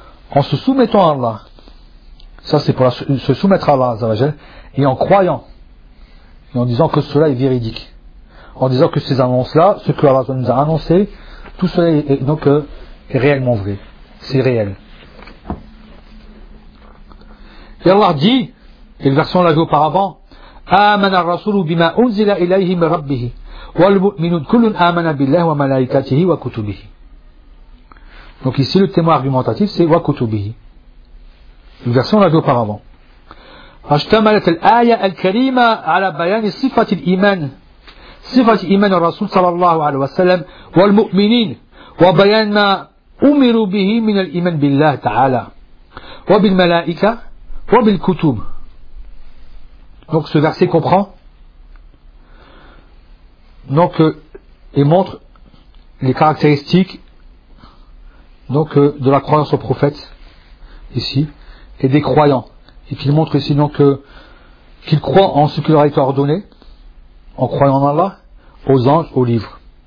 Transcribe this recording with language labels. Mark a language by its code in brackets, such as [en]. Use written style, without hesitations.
[fr] En se soumettant à Allah, ça c'est pour se soumettre à Allah, Azzawajal, et en croyant, et en disant que cela est véridique, en disant que ces annonces-là, ce que Allah nous a annoncé, tout cela est donc est réellement vrai. C'est réel. Et Allah dit, et le verset on l'a vu auparavant, [ar] آمن الرسول بما أنزل إليه من ربه والمؤمنون كل آمن بالله وملائكته وكتبه. [fr] Donc ici le témoin argumentatif c'est وكتبه. Une version on l'a vu auparavant. [ar] اشتملت الآية الكريمة على بيان صفة الإيمان، صفة إيمان الرسول صلى الله عليه وسلم والمؤمنين، وبيان ما أمروا به من الإيمان بالله تعالى وبالملائكة وبالكتب. [fr] Donc ce verset comprend, donc il montre les caractéristiques donc de la croyance au prophète ici et des croyants, et qu'il montre ici donc qu'ils croient en ce qui leur a été ordonné en croyant en Allah, aux anges, aux livres.